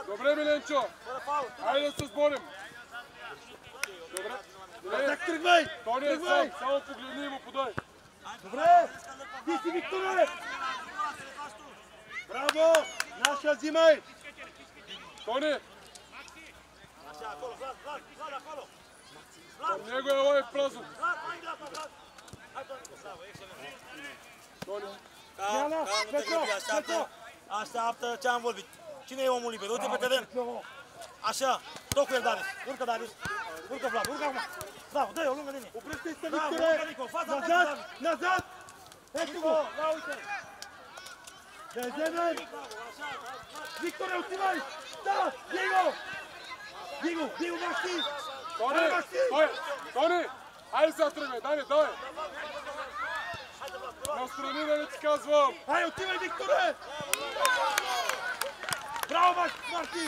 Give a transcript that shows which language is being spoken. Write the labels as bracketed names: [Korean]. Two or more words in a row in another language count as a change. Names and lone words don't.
[Bulgarian] Добре, Миленчо! [Romanian] Fără faul! [Bulgarian] Хайде да се сборим! Добре? Бардак, тръгвай! Тони е сам, само погледни и му подай! Добре! Ти си Викторе! Браво! Наша, взимай! Тони! [Romanian] Așa, acolo, Vlad, Vlad, Vlad, acolo! [Bulgarian] Към него е лайк празно! [Romanian] Vlad, mai în dreapta, Vlad! Hai, Toni, bravo, excelent! [Bulgarian] Тони! [Romanian] Iala, nu te Petro, grăbi, Petro. așteaptă ce am vorbit. Cine e omul liber? Uite pe teren. Așa, tot cu el, Darius. Urcă, Darius. Urcă, Vlad, urcă acum. Bravo, dă-i-o lângă de mine. Oprește-te, Bravo, Victore! urcă, Nico, fața pe [Bulgarian] Назад! [Romanian] David. [Bulgarian] Назад! Ето го! [Romanian] Ia uite. [Bulgarian] Да я вземем! [Romanian] Bravo, așa, [Bulgarian] Викторе, отивай! Да! Диго! Диго! Диго, Макси! Тони! Айде, Макси! Той! Тони! Айде сега тръгвай, Дани, давай! Настрани да не ти казвам! Ай, отивай, Викторе! Браво, Макси!